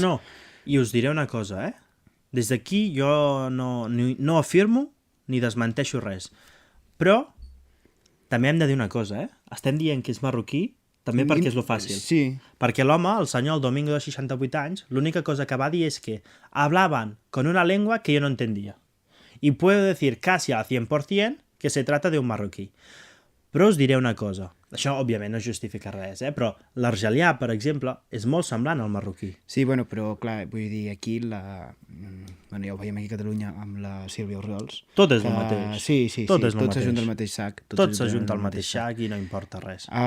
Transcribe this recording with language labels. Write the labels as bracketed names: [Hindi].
[Catalan] No, i us diré una cosa, Des d'aquí jo no afirmo ni desmenteixo res. Però també hem de dir una cosa, Estem dient que és marroquí també perquè és lo fàcil. Sí. Perquè l'home, el senyor, el Domingo de 68 anys, l'única cosa que va dir és que [Spanish] hablaban con una lengua que yo no entendía. y puedo decir casi al 100% que se trata de un marroquí. [Catalan] Però us diré una cosa. Això, òbviament, no justifica res, però l'argelià, per exemple, és molt semblant al marroquí. Sí, bueno, però clar, vull dir, aquí bueno, ja ho veiem aquí a Catalunya amb la Sílvia Orriols. Tot és el mateix. Sí, Tot és el tot mateix. s'ajunta al mateix sac. Tot s'ajunta al mateix sac i no importa res.